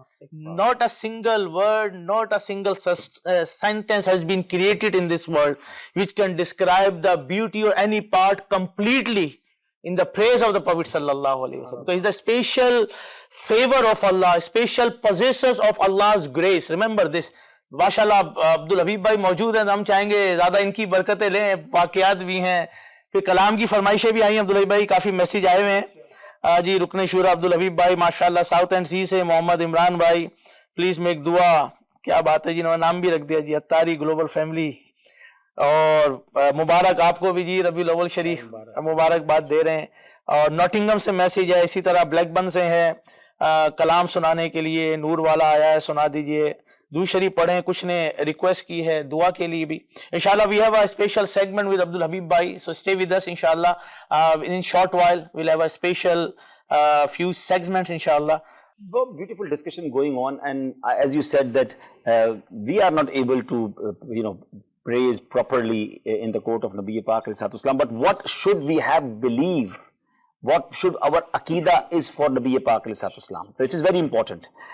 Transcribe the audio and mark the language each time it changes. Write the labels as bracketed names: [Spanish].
[English] Not a single word, not a single sentence has been created in this world which can describe the beauty or any part completely in the praise of the Prophet sallallahu alaihi wasallam, because it's the special favor of Allah, special possessors of Allah's grace. Remember this. [Urdu] ماشاءاللہ عبد الحبیب بھائی موجود ہیں، ہم چاہیں گے زیادہ ان کی برکتیں لیں، واقعات بھی ہیں، پھر کلام کی فرمائشیں بھی آئی ہیں. عبد الحبیب بھائی کافی میسیج آئے ہوئے ہیں. جی رکن شورا عبد الحبیب بھائی ماشاءاللہ ساؤتھ اینڈ سی سے. محمد عمران بھائی [English] please make [Urdu] دعا، کیا بات ہے جی، انہوں نے نام بھی رکھ دیا جی، اتاری گلوبل فیملی. اور مبارک آپ کو بھی جی، ربیع الاول شریف مبارکباد دے رہے ہیں. اور نوٹنگم سے میسیج ہے، اسی طرح بلیک بن سے ہے کلام سنانے کے لیے. نور والا آیا ہے، سنا دیجئے. درود شریف پڑھیں. کچھ نے ریکویسٹ کی ہے دعا کے لیے بھی. [English] انشاءاللہ we have a special segment with Abdul Habib bhai, so stay with us inshallah. In short while we'll have a special few segments inshallah. Beautiful discussion going on, and as you said that we are not able to praise properly in the court of Nabi Pak alayhi salatu wasalam, but what should we have believe, what should our aqidah is for Nabi Pak alayhi salatu wasalam. So it is very important.